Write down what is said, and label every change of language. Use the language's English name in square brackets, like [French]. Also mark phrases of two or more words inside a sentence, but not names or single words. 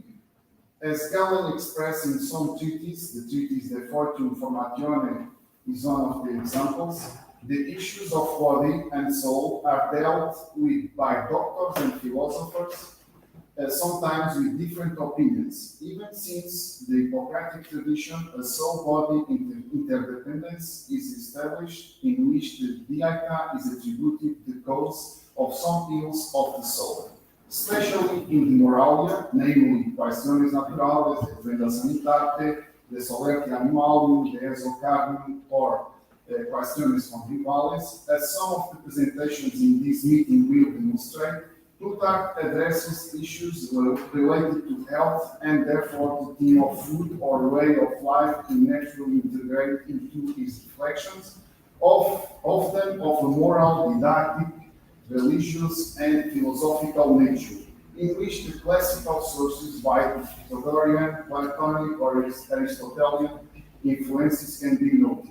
[English] As Galen expressed in some treatises, the treatise De Fortune Formatione is one of the examples, the issues of body and soul are dealt with by doctors and philosophers, sometimes with different opinions. Even since the Hippocratic tradition, a soul-body interdependence is established in which the DIAITA is attributed the cause of some ills of the soul, especially in the Moralia, namely Quaestiones Naturales, de Ofrenda Sanitate, de Solerte Animalium, de Exocarnum, or Quaestiones Convivales. As some of the presentations in this meeting will demonstrate, Plutarch addresses issues related to health and therefore the theme of food or way of life is naturally integrated into his reflections, often of a moral, didactic, religious and philosophical nature, in which the classical sources by Pythagorean, Platonic or Aristotelian influences can be noted.